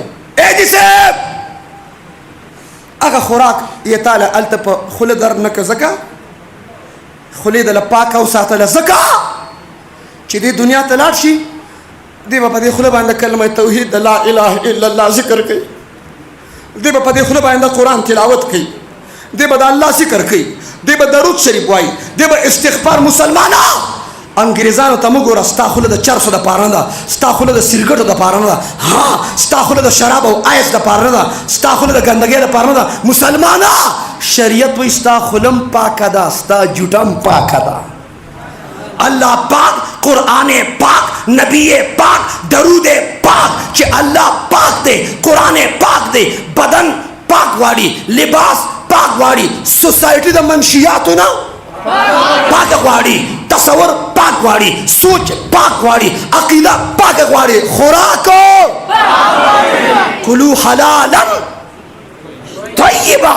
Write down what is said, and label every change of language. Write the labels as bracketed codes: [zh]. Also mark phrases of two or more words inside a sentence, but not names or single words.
[ps] ایجي صاحب هغه خوراک یې تاله هلته په خوله در نه که ځکه خولې دله پاکه وساتله، ځکه چې دې دنیا ته لاړ شي دی به په دې خوله باندې کلمه توحید د [ar] لا اله الا الله [ps] ذکر کوي، دی به په دې خوله باندې قرآن تلاوت کوي، دی به د الله ذکر کوي، دی به درود شریف وایي، دی به استغفار. مسلمانه انګریزانو ته مه ګوره، ستا خوله د چرسو دپاره نه ده، ستا خوله د سیرګټو دپاره نه ده، ستا خوله د شراب او آیس دپاره نه ده، ستا خوله د ګندګۍ دپاره نه ده. مسلمانه شریعت وایي ستا خولم پاکه ده، ستا جوټم پاکه ده. اللہ پاک، قرآن پاک، نبی پاک، درود پاک چې الله پاک دی، قرآن پاک دی، بدن پاک واړي، لباس پاک واړي، سوسایټي د منشیاتو نه پاک غواړي، تصور پاک غواړي، سوچ پاک غواړي، عقیده پاک غواړي، خوراک [ar] کلو حلالا طیبا.